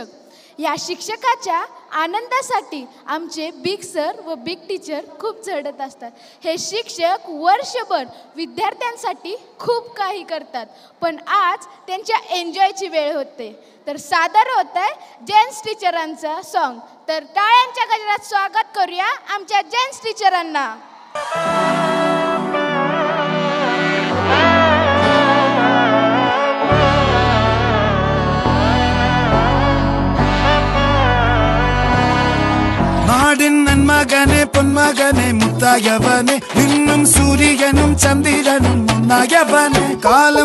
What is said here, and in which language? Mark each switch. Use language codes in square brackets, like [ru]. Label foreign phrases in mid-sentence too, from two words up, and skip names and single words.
[mr] या शिक्षकाच्या आनंदासाठी आमचे [en] big sir [mr] व [en] big teacher [mr] खूप झडत असतात. हे शिक्षक वर्षभर विद्यार्थ्यांसाठी खूप काही करतात, पण आज त्यांच्या एन्जॉयची वेळ होते. तर सादर होत आहे जेन्ट्स टीचरांचं सॉन्ग. तर टाळ्यांच्या गजरात स्वागत करूया आमच्या जेन्ट्स टीचरांना. [ta] நாடின் நன்மகனே பொன்மகனே முத்தாயவனே இன்னும் சூரியனும் சந்திரனும் முன்னாயவனே காலம்